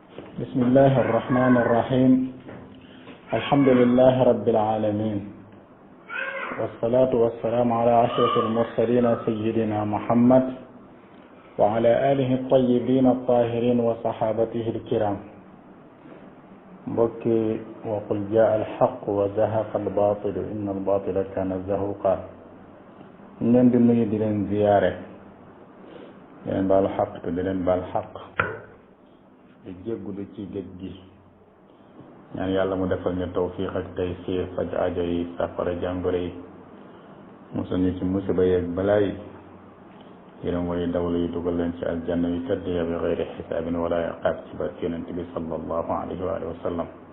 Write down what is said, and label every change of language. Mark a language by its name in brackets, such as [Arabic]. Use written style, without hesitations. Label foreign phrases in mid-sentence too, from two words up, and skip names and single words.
[Arabic] بسم الله الرحمن الرحيم الحمد لله رب العالمين والصلاة والسلام على أشرف المرسلين سيدنا محمد وعلى آله الطيبين الطاهرين وصحابته الكرام بكي وقل جاء الحق وزهق الباطل إن الباطل كان زهوقا [Wolof] ñen di nuyu di leen ziyaare di leen baalu xaq te di leen baal xaq di jéggulu ci géej gi ñaan yàlla mu defal ñu tawfiq ak taysiir faj aajo yi safara jàngoro yi musal ñu ci musiba yeeg balaa yi yërëm way dawlu yi dugal leen ci aljanna yu tedd ya [Arabic] بغير حساب ولا عقاب [Wolof] ci barke yonent bi [Arabic] صلى الله عليه وسلم